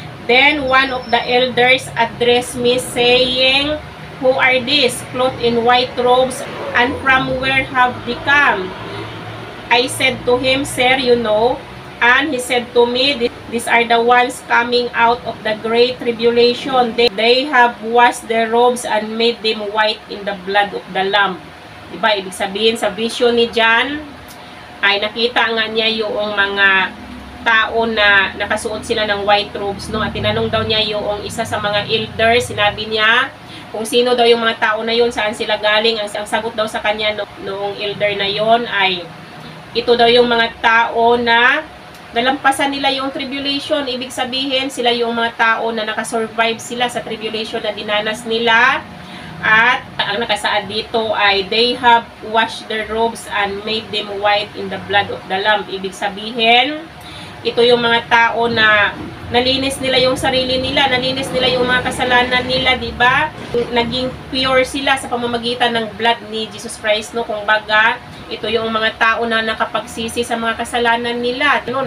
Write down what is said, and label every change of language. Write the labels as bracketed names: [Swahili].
[English] Then one of the elders addressed me, saying, "Who are these, clothed in white robes, and from where have they come?" I said to him, "Sir, you know." And he said to me, "These are the ones coming out of the great tribulation. They have washed their robes and made them white in the blood of the Lamb." [Filipino] Diba? Ibig sabihin, sa vision ni John, ay nakita nga niya yung mga tao na nakasuot sila ng white robes, no? At tinanong daw niya yung isa sa mga elders, sinabi niya kung sino daw yung mga tao na yun, saan sila galing. Ang sagot daw sa kanya noong elder na yon ay, ito daw yung mga tao na nalampasan nila yung tribulation. Ibig sabihin, sila yung mga tao na nakasurvive sila sa tribulation na dinanas nila. At ang nakasaad dito ay, [English] they have washed their robes and made them white in the blood of the Lamb. [Filipino] Ibig sabihin, ito yung mga tao na nalinis nila yung sarili nila, nalinis nila yung mga kasalanan nila, di ba? Naging pure sila sa pamamagitan ng blood ni Jesus Christ, no? Kung baga, ito yung mga tao na nakapagsisi sa mga kasalanan nila. No?